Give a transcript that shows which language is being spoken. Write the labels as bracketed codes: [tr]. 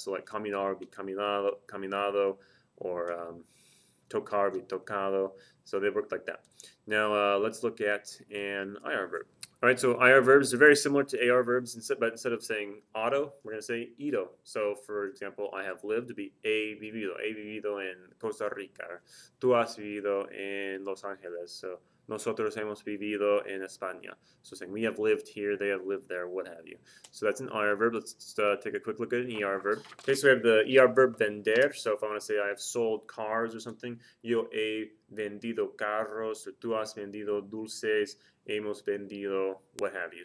[en] So like caminar would be caminado, caminado, or tocar would be tocado. So they work like that. Now let's look at an IR verb. All right, so IR verbs are very similar to AR verbs, but instead of saying auto, we're going to say ido. So, for example, I have lived to be [es] he vivido en Costa Rica. Tú has vivido en Los Angeles. So, nosotros hemos vivido en España. [en] So, saying we have lived here, they have lived there, what have you. So, that's an IR verb. Let's take a quick look at an ER verb. Okay, so we have the ER verb vender. So, if I want to say I have sold cars or something, [es] yo he vendido carros, [en] or [es] tú has vendido dulces, hemos vendido, [en] what have you.